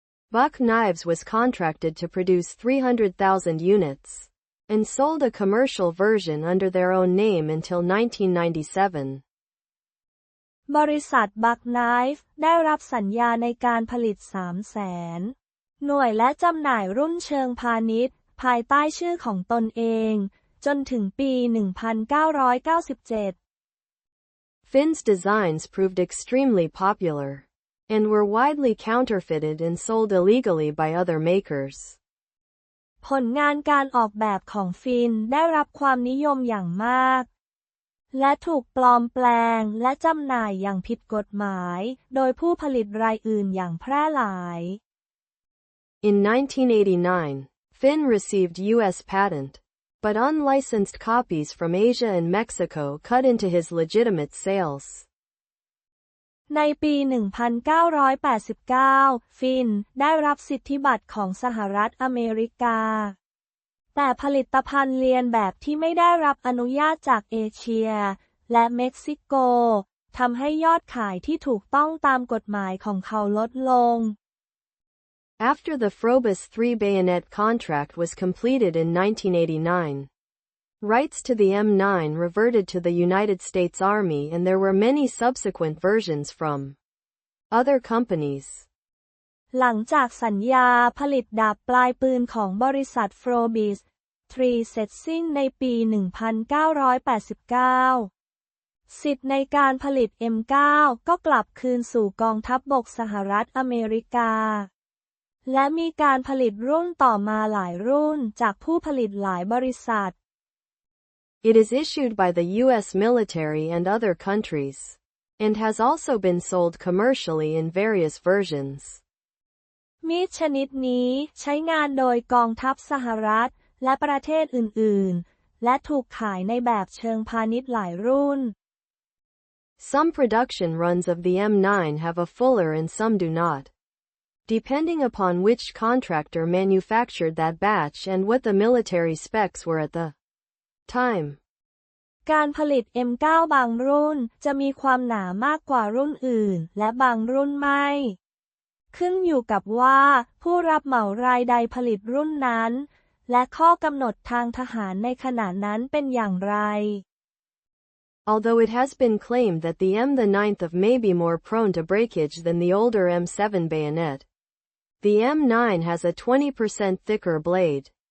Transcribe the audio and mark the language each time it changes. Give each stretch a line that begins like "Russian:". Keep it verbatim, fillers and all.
English: Buck Knives was contracted to produce three hundred thousand units, and sold a commercial version under their own name until nineteen ninety-seven.
Thai: บริษัท Buck Knives ได้รับสัญญาในการผลิต สามแสน หน่วยและจำหน่ายรุ่นเชิงพาณิชย์ภายใต้ชื่อของตนเองจนถึงปี
English: nineteen ninety-seven Finn's designs proved extremely popular and were widely counterfeited and sold illegally by other makers.
Thai: ผลงานการออกแบบของฟินได้รับความนิยมอย่างมากและถูกปลอมแปลงและจำหน่ายอย่างผิดกฎหมายโดยผู้ผลิตรายอื่นอย่างแพร่หลาย
English: In nineteen eighty-nine, Finn received U S patent, but unlicensed copies from Asia and Mexico cut into his legitimate sales.
Thai: ในปี หนึ่งพันเก้าร้อยแปดสิบเก้า ฟินได้รับสิทธิบัตรของสหรัฐอเมริกาแต่ผลิตภัณฑ์เลียนแบบที่ไม่ได้รับอนุญาตจากเอเชียและเม็กซิโกทำให้ยอดขายที่ถูกต้องตามกฎหมายของเขาลดลง
English: After the Frobis three bayonet contract was completed in nineteen eighty-nine,Rights to the M nine reverted to the United States Army and there were many subsequent versions from other companies.
Thai: หลังจากสัญญาผลิตดาบปลายปืนของบริษัท Frobis ทรี เสร็จสิ้นในปี หนึ่งพันเก้าร้อยแปดสิบเก้า สิทธิ์ในการผลิต เอ็ม ไนน์ ก็กลับคืนสู่กองทัพบกสหรัฐอเมริกาและมีการผลิตรุ่นต่อมาหลายรุ่นจากผู้ผลิตหลายบริษัท
English: It is issued by the U S military and other countries, and has also been sold commercially in various versions.
Thai: มีดชนิดนี้ใช้งานโดยกองทัพสหรัฐและประเทศอื่นๆและถูกขายในแบบเชิงพาณิชย์หลายรุ่น
English: Some production runs of the M nine have a fuller and some do not, depending upon which contractor manufactured that batch and what the military specs were at the. Time.
Thai: การผลิต เอ็ม ไนน์ บางรุ่นจะมีความหนามากกว่ารุ่นอื่นและบางรุ่นไม่ขึ้นอยู่กับว่าผู้รับเหมารายใดผลิตรุ่นนั้นและข้อกำหนดทางทหารในขณะนั้นเป็นอย่างไร
English: Although it has been claimed that the M nine may be more prone to breakage than the older M seven bayonet, the M nine has a twenty percent thicker blade.